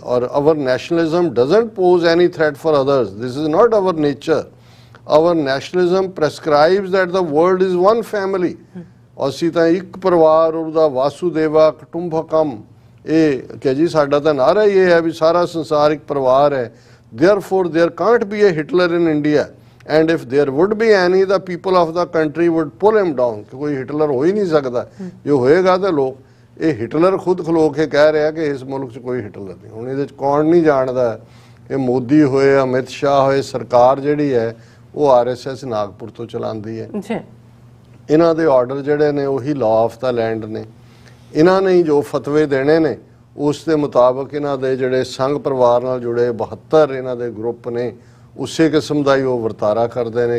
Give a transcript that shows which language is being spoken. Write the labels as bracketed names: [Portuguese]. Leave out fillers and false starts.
[English] ਔਰ our nationalism doesn't pose any threat for others, this is not our nature. Our nationalism prescribes that the world is one family. [Punjabi] ਅਸੀਂ ਤਾਂ ਇੱਕ ਪਰਿਵਾਰ ਉਹਦਾ ਵਾਸੂਦੇਵਾ ਕੁਟੁੰਬਕਮ ਇਹ ਕਿ ਜੀ ਸਾਡਾ ਤਾਂ ਨਾਰਾ ਹੀ ਇਹ ਹੈ ਵੀ ਸਾਰਾ ਸੰਸਾਰ ਇੱਕ ਪਰਿਵਾਰ ਹੈ। [English] Therefore there can't be a Hitler in India and if there would be any the people of the country would pull him down। [Punjabi] ਕਿ ਕੋਈ ਹਿਟਲਰ ਹੋ ਹੀ ਨਹੀਂ ਸਕਦਾ, ਜੇ ਹੋਏਗਾ ਤਾਂ ਲੋਕ ਇਹ ਹਿਟਲਰ ਖੁਦ ਖਲੋ ਕੇ ਕਹਿ ਰਿਹਾ ਕਿ ਇਸ ਮੁਲਕ 'ਚ ਕੋਈ ਹਿਟਲਰ ਨਹੀਂ। ਹੁਣ ਇਹਦੇ 'ਚ ਕੌਣ ਨਹੀਂ ਜਾਣਦਾ ਇਹ ਮੋਦੀ ਹੋਏ ਅਮਿਤ ਸ਼ਾਹ ਹੋਏ ਸਰਕਾਰ ਜਿਹੜੀ ਹੈ ਉਹ RSS ਨਾਗਪੁਰ ਤੋਂ ਚਲਾਉਂਦੀ ਹੈ। ਇਹਨਾਂ ਦੇ ਆਰਡਰ ਜਿਹੜੇ ਨੇ ਉਹੀ [English] law of the land [Punjabi] ਨੇ। ਇਹਨਾਂ ਨੇ ਜੋ ਫਤਵੇ ਦੇਣੇ ਨੇ ਉਸ ਦੇ ਮੁਤਾਬਕ ਇਹਨਾਂ ਦੇ ਜਿਹੜੇ ਸੰਘ ਪਰਿਵਾਰ ਨਾਲ ਜੁੜੇ 72 ਇਹਨਾਂ ਦੇ ਗਰੁੱਪ ਨੇ ਉਸੇ ਕਿਸਮ ਦਾ ਹੀ ਉਹ ਵਰਤਾਰਾ ਕਰਦੇ ਨੇ।